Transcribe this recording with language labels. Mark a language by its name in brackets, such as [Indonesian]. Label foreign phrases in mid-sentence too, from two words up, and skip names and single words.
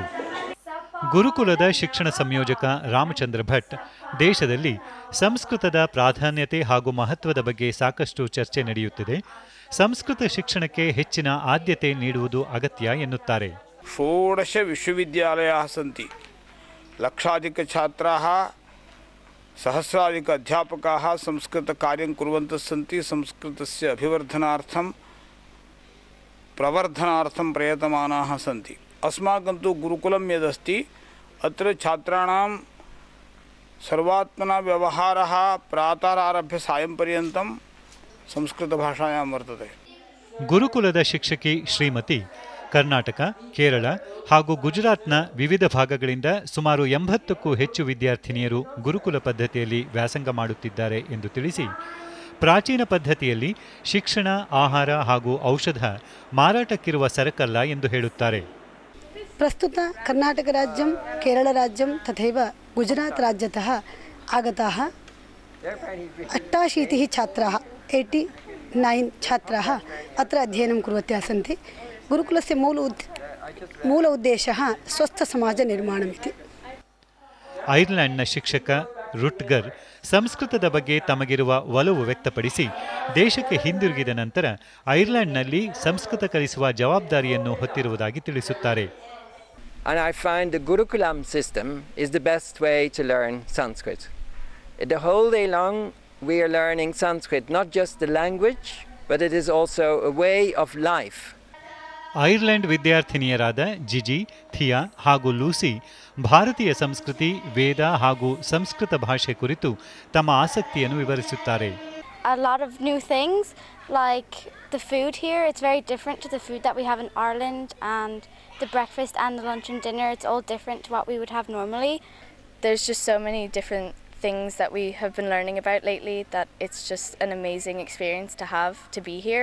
[Kannada] ಗುರುಕುಲದ ಶಿಕ್ಷಣ ಸಂಯೋಜಕ ರಾಮಚಂದ್ರ ಭಟ್ ದೇಶದಲ್ಲಿ ಸಂಸ್ಕೃತದ ಪ್ರಾಧಾನ್ಯತೆ ಹಾಗೂ ಮಹತ್ವದ ಬಗ್ಗೆ ಸಾಕಷ್ಟು ಚರ್ಚೆ ನಡೆಯುತ್ತಿದೆ, ಸಂಸ್ಕೃತ ಶಿಕ್ಷಣಕ್ಕೆ ಹೆಚ್ಚಿನ ಆದ್ಯತೆ ನೀಡುವುದು ಅಗತ್ಯ ಎನ್ನುತ್ತಾರೆ. [Sanskrit] 16 ವಿಶ್ವವಿದ್ಯಾಲಯಾः सन्ति, लक्षाधिकछात्राः सहस्राधिक अध्यापकाः संस्कृतकार्यं कुर्वन्तः सन्ति. संस्कृतस्य अभिवर्धनार्थं प्रवर्धनार्थं प्रयतमानाः सन्ति. अस्माकं तु गुरुकुलं यदस्ति अत्र छात्राणां सर्वात्मना व्यवहारः प्रातरारभ्य सायं पर्यन्तं संस्कृतभाषायां वर्तते. [Kannada] ಗುರುಕುಲದ ಶಿಕ್ಷಕಿ ಶ್ರೀಮತಿ ಕರ್ನಾಟಕ, ಕೇರಳ ಹಾಗೂ ಗುಜರಾತ್ನ ವಿವಿಧ ಭಾಗಗಳಿಂದ ಸುಮಾರು 80ಕ್ಕೂ ಹೆಚ್ಚು ವಿದ್ಯಾರ್ಥಿನಿಯರು ಗುರುಕುಲ ಪದ್ಧತಿಯಲ್ಲಿ ವ್ಯಾಸಂಗ ಮಾಡುತ್ತಿದ್ದಾರೆ ಎಂದು ತಿಳಿಸಿ, ಪ್ರಾಚೀನ ಪದ್ಧತಿಯಲ್ಲಿ ಶಿಕ್ಷಣ, ಆಹಾರ ಹಾಗೂ ಔಷಧ ಮಾರಾಟಕ್ಕಿರುವ ಸರಕಲ್ಲ ಎಂದು ಹೇಳುತ್ತಾರೆ. [Sanskrit] ಪ್ರಸ್ತುತ ಕರ್ನಾಟಕ ರಾಜ್ಯಂ, ಕೇರಳ ರಾಜ್ಯಂ ತಥೈವ ಗುಜರಾತ್ ರಾಜ್ಯತಃ ಆಗತಾः 88 छात्राः 89 छात्राः अत्र अध्ययनं कुर्वत्याः सन्ति. गुरुकुलस्य मूल उद्देशः स्वस्थसमाजनिर्माणमिति. [Kannada] ಐರ್ಲೆಂಡ್ನ ಶಿಕ್ಷಕ ರುಟ್ಗರ್ ಸಂಸ್ಕೃತದ ಬಗ್ಗೆ ತಮಗಿರುವ ಒಲವು ವ್ಯಕ್ತಪಡಿಸಿ ದೇಶಕ್ಕೆ ಹಿಂದಿರುಗಿದ ನಂತರ ಐರ್ಲೆಂಡ್ನಲ್ಲಿ ಸಂಸ್ಕೃತ ಕಲಿಸುವ ಜವಾಬ್ದಾರಿಯನ್ನು ಹೊತ್ತಿರುವುದಾಗಿ ತಿಳಿಸುತ್ತಾರೆ. [English] And I find the Gurukulam system is the best way to learn Sanskrit. The whole day long we are learning Sanskrit, not just the language, but it is also a way of life. [Kannada] ಐರ್ಲೆಂಡ್ ವಿದ್ಯಾರ್ಥಿನಿಯರಾದ ಜಿಜಿ, ಥಿಯಾ ಹಾಗೂ ಲೂಸಿ ಭಾರತೀಯ ಸಂಸ್ಕೃತಿ, ವೇದ ಹಾಗೂ ಸಂಸ್ಕೃತ ಭಾಷೆ ಕುರಿತು ತಮ್ಮ ಆಸಕ್ತಿಯನ್ನು ವಿವರಿಸುತ್ತಾರೆ. [English] A lot of new things, like the food here, it's very different to the food that we have in Ireland, and the breakfast and the lunch and dinner, it's all different to what we would have normally. There's just so many different things that we have been learning about lately that it's just an amazing experience to have to be here.